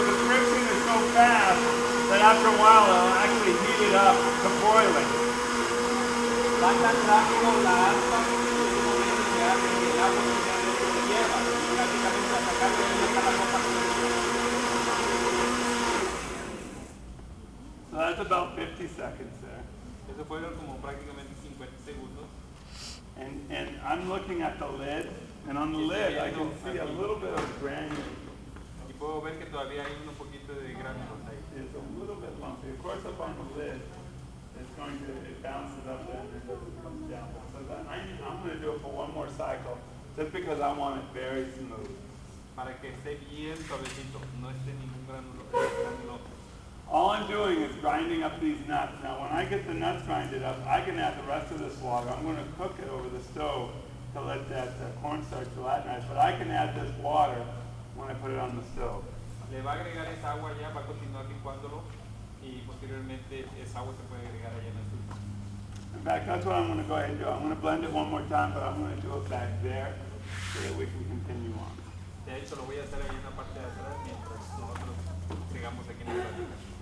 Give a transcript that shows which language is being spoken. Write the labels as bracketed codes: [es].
[en] after a while it'll actually heat it up to boiling. [es] Va tan rápido la alfa que en un momento llegará que el agua se hierva y prácticamente hasta acá ya está la copa. [en] So that's about 50 seconds there. [es] Eso fueron como prácticamente 50 segundos. [en] And I'm looking at the lid, and on the lid I can see a little bit of granule. [es] Y puedo ver que todavía hay un poquito de gránulos ahí. [en] It's a little bit lumpy. Of course, up on the lid, it's going to bounce it up and it comes down. So that I'm going to do it for one more cycle, just because I want it very smooth. [es] Para que esté bien suavecito, no esté ningún gránulo. [en] All I'm doing is grinding up these nuts. Now, when I get the nuts grinded up, I can add the rest of this water. I'm going to cook it over the stove to let that cornstarch gelatinize, but I can add this water when I put it on the stove. [es] Le va a agregar esa agua ya, va a continuar licuándolo y posteriormente esa agua se puede agregar allá en el sur. [en] In fact, that's what I'm going to go ahead and do. I'm going to blend it one more time, but I'm going to do it back there so that we can continue on. [es] De hecho, lo voy a hacer ahí en la parte de atrás mientras nosotros sigamos aquí en la plática.